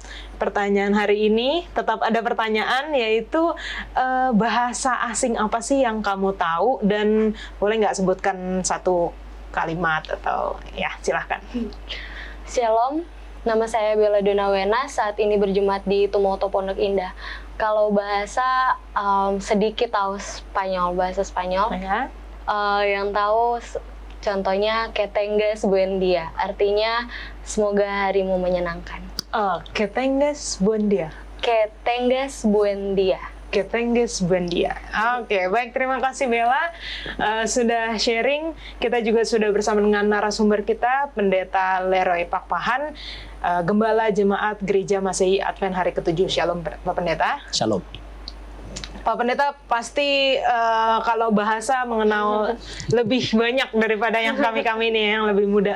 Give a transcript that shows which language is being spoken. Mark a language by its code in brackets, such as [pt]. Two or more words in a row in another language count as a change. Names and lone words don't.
[id] Pertanyaan hari ini tetap ada pertanyaan, yaitu bahasa asing apa sih yang kamu tahu, dan boleh nggak sebutkan satu kalimat atau ya silahkan. Shalom, nama saya Bella Donawena, saat ini berjemaat di Tumoto Pondok Indah. Kalau bahasa sedikit tahu Spanyol, bahasa Spanyol. Ya. Yang tahu contohnya [es] que tengas buen día, [id] artinya semoga harimu menyenangkan. [es] Que tengas buen día. Que tengas buen día. Que tengas buen día. [id] Oke, baik, terima kasih Bella sudah sharing. Kita juga sudah bersama dengan narasumber kita, Pendeta Leroy Pakpahan, Gembala Jemaat Gereja Masehi Advent Hari ke-7. Shalom Pak Pendeta. Shalom. Pak Pendeta pasti kalau bahasa mengenal lebih banyak daripada yang kami ini yang lebih muda.